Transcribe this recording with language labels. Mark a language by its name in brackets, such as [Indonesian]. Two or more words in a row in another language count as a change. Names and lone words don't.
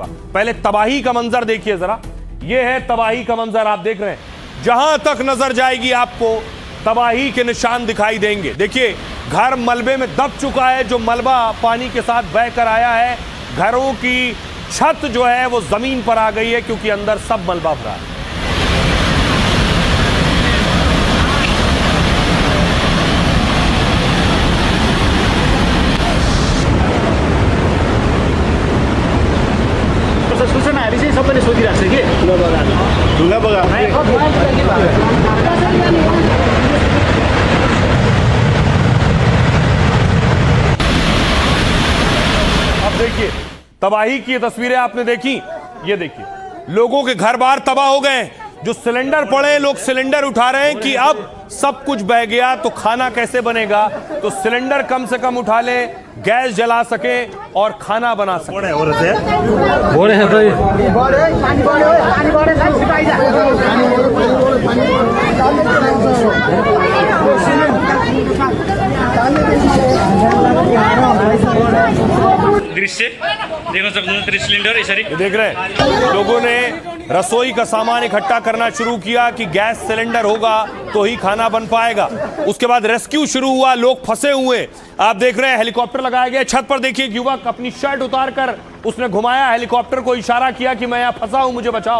[Hindi] पहले तबाही का मंजर देखिए जरा। यह है तबाही का मंजर, आप देख रहे हैं। जहां तक नजर जाएगी आपको तबाही के निशान दिखाई देंगे। देखिए, घर मलबे में दब चुका है। जो मलबा पानी के साथ बहकर आया है, घरों की छत जो है वो जमीन पर आ गई है, क्योंकि अंदर सब मलबा भरा है। [Nepali] सूचनाहरू चाहिँ सबैले सोधिरहेको छ कि ढुङ्गा बगा [Hindi] अब देखिए तबाही की तस्वीरें आपने देखी। ये देखिए, लोगों के घर बार तबाह हो गए। जो सिलेंडर पड़े हैं, लोग सिलेंडर उठा रहे हैं कि अब सब कुछ बह गया तो खाना कैसे बनेगा। तो सिलेंडर कम से कम उठा ले, गैस जला सके और खाना बना सके। [Nepali] दृश्य देख्न सक्नुहुन्छ, सिलिन्डर यसरी [Hindi] देख रहे हैं, लोगों ने रसोई का सामान इकट्ठा करना शुरू किया कि गैस सिलेंडर होगा तो ही खाना बन पाएगा। उसके बाद रेस्क्यू शुरू हुआ, लोग फंसे हुए। आप देख रहे हैं हेलीकॉप्टर लगाया गया। छत पर देखिए, युवक अपनी शर्ट उतार कर उसने घुमाया, हेलीकॉप्टर को इशारा किया कि मैं यहाँ फंसा हूं, मुझे बचाओ।